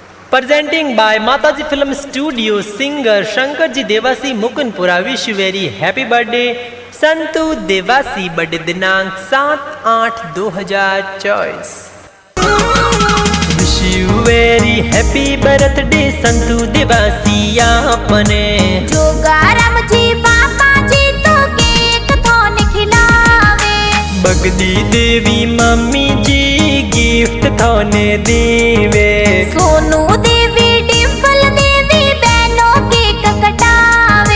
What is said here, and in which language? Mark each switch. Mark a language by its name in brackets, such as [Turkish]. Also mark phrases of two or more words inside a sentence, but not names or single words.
[English] Presenting by Mataji Film Studio, singer Shankarji Devasi Mukunpura. Wish you very happy birthday संतु देवासी, बर्थडे दिनांक 7/8/2024। Wish you very happy birthday संतु देवासी आपने। [Rajasthani] जोगाराम जी पापा जी तो केक थोने खिलावे। बगदी देवी मम्मी जी गिफ्ट थोने देवे। सोनू देवी डिम्पल देवी बहनों केक कटावे।